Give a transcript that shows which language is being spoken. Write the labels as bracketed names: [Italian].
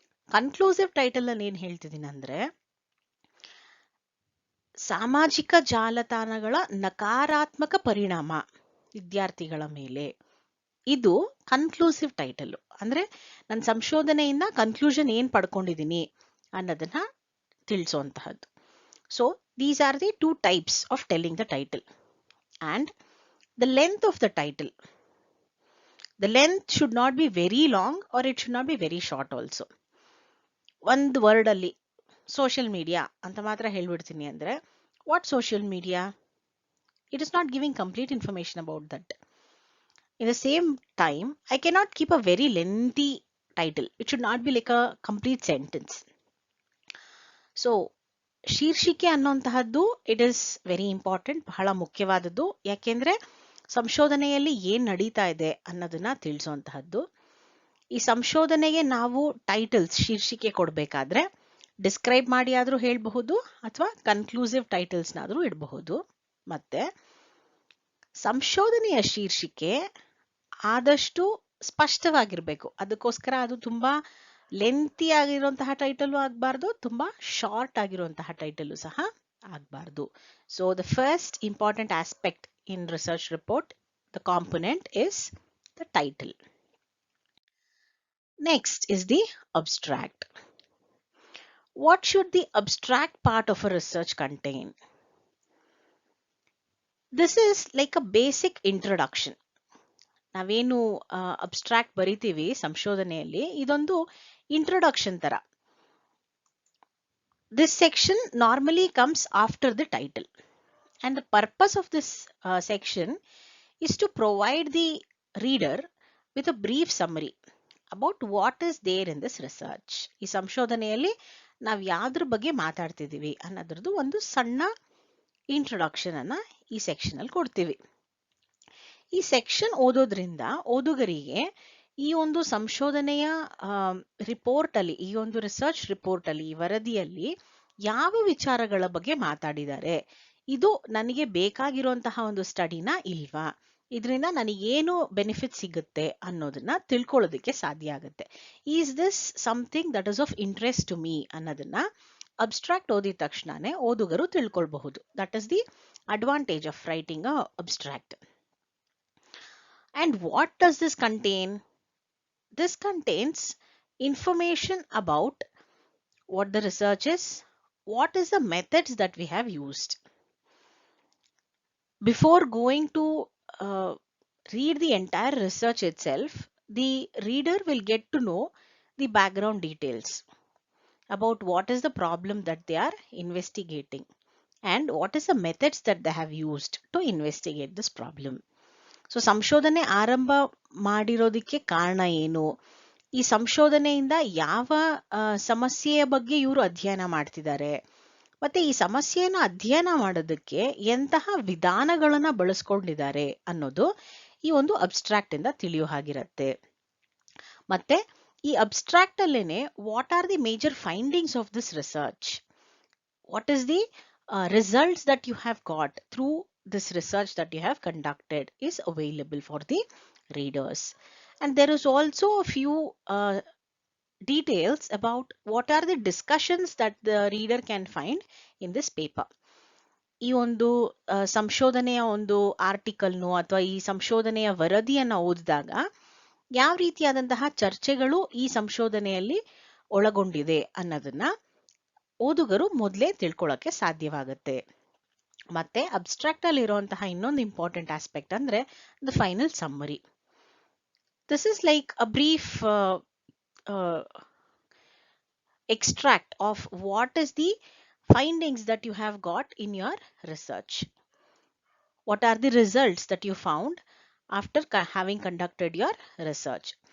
[Kannada] Conclusive title ಅಲ್ಲಿ ಏನ್ ಹೇಳ್ತಿದ್ದೀನಿ ಅಂದ್ರೆ ಸಾಮಾಜಿಕ ಜಾಲತಾಣಗಳ ನಕಾರಾತ್ಮಕ ಪರಿಣಾಮ ವಿದ್ಯಾರ್ಥಿಗಳ ಮೇಲೆ. ಇದು ಕನ್ಕ್ಲೂಸಿವ್ ಟೈಟಲ್. ಅಂದ್ರೆ ನನ್ನ ಸಂಶೋಧನೆಯಿಂದ ಕನ್ಕ್ಲೂಷನ್ ಏನ್ ಪಡ್ಕೊಂಡಿದ್ದೀನಿ ಅನ್ನೋದನ್ನ ತಿಳಿಸುವಂತಹದ್ದು. [English] So these are the two types of telling the title. And the length of the title, the length should not be very long or it should not be very short also. [Kannada] ಒಂದು word ಅಲ್ಲಿ social media ಅಂತ ಮಾತ್ರ ಹೇಳ್ಬಿಡ್ತೀನಿ ಅಂದ್ರೆ [English] What social media, it is not giving complete information about that. In the same time, I cannot keep a very lengthy title. It should not be like a complete sentence. So [Kannada] ಶೀರ್ಷಿಕೆ ಅನ್ನುವಂತಹದ್ದು [English] it is very important, [Kannada] ಬಹಳ ಮುಖ್ಯವಾದದ್ದು. ಯಾಕೆಂದ್ರೆ ಸಂಶೋಧನೆಯಲ್ಲಿ ಏನ್ ನಡೀತಾ ಇದೆ ಅನ್ನೋದನ್ನ ತಿಳಿಸುವಂತಹದ್ದು. ಈ ಸಂಶೋಧನೆಗೆ ನಾವು ಟೈಟಲ್ಸ್, ಶೀರ್ಷಿಕೆ ಕೊಡಬೇಕಾದ್ರೆ ಡಿಸ್ಕ್ರೈಬ್ ಮಾಡಿ ಆದ್ರೂ ಹೇಳಬಹುದು ಅಥವಾ ಕನ್ಕ್ಲೂಸಿವ್ ಟೈಟಲ್ಸ್ನಾದ್ರೂ ಇಡಬಹುದು. ಮತ್ತೆ ಸಂಶೋಧನೆಯ ಶೀರ್ಷಿಕೆ ಆದಷ್ಟು ಸ್ಪಷ್ಟವಾಗಿರ್ಬೇಕು. ಅದಕ್ಕೋಸ್ಕರ ಅದು ತುಂಬಾ ಲೆಂತಿ ಆಗಿರುವಂತಹ ಟೈಟಲ್ ಆಗಬಾರ್ದು, ತುಂಬಾ ಶಾರ್ಟ್ ಆಗಿರುವಂತಹ ಟೈಟಲ್ ಸಹ ಆಗಬಾರ್ದು. [English] So the first important aspect in research report, the component is the title. Next is the abstract. What should the abstract part of a research contain? This is like a basic introduction. [Kannada] ನಾವೇನು abstract ಬರಿತೀವಿ ಸಂಶೋಧನೆಯಲ್ಲಿ, ಇದೊಂದು introduction ತರ. [English] This section normally comes after the title, and the purpose of this section is to provide the reader with a brief summary about what is there in this research. [Kannada] ಈ ಸಂಶೋಧನೆಯಲ್ಲಿ ನಾವು ಯಾವ್ದ್ರ ಬಗ್ಗೆ ಮಾತಾಡ್ತಿದೀವಿ ಅನ್ನೋದ್ರದ್ದು ಒಂದು ಸಣ್ಣ ಇಂಟ್ರೊಡಕ್ಷನ್ ಅನ್ನ ಈ ಸೆಕ್ಷನ್ ಅಲ್ಲಿ ಕೊಡ್ತೀವಿ. ಈ ಸೆಕ್ಷನ್ ಓದೋದ್ರಿಂದ ಓದುಗರಿಗೆ ಈ ಒಂದು ಸಂಶೋಧನೆಯ ರಿಪೋರ್ಟ್ ಅಲ್ಲಿ, ಈ ಒಂದು ರಿಸರ್ಚ್ ರಿಪೋರ್ಟ್ ಅಲ್ಲಿ, ಈ ವರದಿಯಲ್ಲಿ ಯಾವ ವಿಚಾರಗಳ ಬಗ್ಗೆ ಮಾತಾಡಿದ್ದಾರೆ, ಇದು ನನಗೆ ಬೇಕಾಗಿರುವಂತಹ ಒಂದು ಸ್ಟಡಿನ ಇಲ್ವಾ, ಇದರಿಂದ ನನಗೇನು ಬೆನಿಫಿಟ್ ಸಿಗುತ್ತೆ ಅನ್ನೋದನ್ನ ತಿಳ್ಕೊಳ್ಳೋದಕ್ಕೆ ಸಾಧ್ಯ ಆಗುತ್ತೆ. [English] is this something that is of interest to me [Kannada] ಅನ್ನೋದನ್ನ ಅಬ್ಸ್ಟ್ರಾಕ್ಟ್ ಓದಿದ ತಕ್ಷಣನೇ ಓದುಗರು ತಿಳ್ಕೊಳ್ಬಹುದು. [English] That is the advantage of writing a abstract. And what does this contain? This contains information about what the research is, what is the methods that we have used. Before going to read the entire research itself, the reader will get to know the background details about what is the problem that they are investigating and what is the methods that they have used to investigate this problem. [Kannada] So ಸಂಶೋಧನೆ ಆರಂಭ ಮಾಡಿರೋದಕ್ಕೆ ಕಾರಣ ಏನು, ಈ ಸಂಶೋಧನೆಯಿಂದ ಯಾವ ಸಮಸ್ಯೆಯ ಬಗ್ಗೆ ಇವರು ಅಧ್ಯಯನ ಮಾಡ್ತಿದ್ದಾರೆ, ಮತ್ತೆ ಈ ಸಮಸ್ಯೆಯನ್ನು ಅಧ್ಯಯನ ಮಾಡೋದಕ್ಕೆ ಎಂತಹ ವಿಧಾನಗಳನ್ನ ಬಳಸ್ಕೊಂಡಿದ್ದಾರೆ ಅನ್ನೋದು ಈ ಒಂದು ಅಬ್ಸ್ಟ್ರಾಕ್ಟ್ ಇಂದ ತಿಳಿಯೋ ಹಾಗಿರತ್ತೆ. ಮತ್ತೆ ಈ ಅಬ್ಸ್ಟ್ರಾಕ್ಟ್ ಅಲ್ಲೇನೆ [English] What are the major findings of this research, what is the results that you have got through this research that you have conducted is available for the readers. And there is also a few details about what are the discussions that the reader can find in this paper. [Kannada] ಈ ಒಂದು ಸಂಶೋಧನೆಯ ಒಂದು ಆರ್ಟಿಕಲ್ನು ಅಥವಾ ಈ ಸಂಶೋಧನೆಯ ವರದಿಯನ್ನ ಓದಿದಾಗ ಯಾವ ರೀತಿಯಾದಂತಹ ಚರ್ಚೆಗಳು ಈ ಸಂಶೋಧನೆಯಲ್ಲಿ ಒಳಗೊಂಡಿದೆ ಅನ್ನೋದನ್ನ ಓದುಗರು ಮೊದಲೇ ತಿಳ್ಕೊಳ್ಳೋಕೆ ಸಾಧ್ಯವಾಗುತ್ತೆ. ಮತ್ತೆ ಅಬ್ಸ್ಟ್ರಾಕ್ಟ್ ಅಲ್ಲಿ ಇರುವಂತಹ ಇನ್ನೊಂದು ಇಂಪಾರ್ಟೆಂಟ್ ಆಸ್ಪೆಕ್ಟ್ ಅಂದ್ರೆ [English] The final summary. This is like a brief extract of what is the findings that you have got in your research. What are the results that you found after having conducted your research?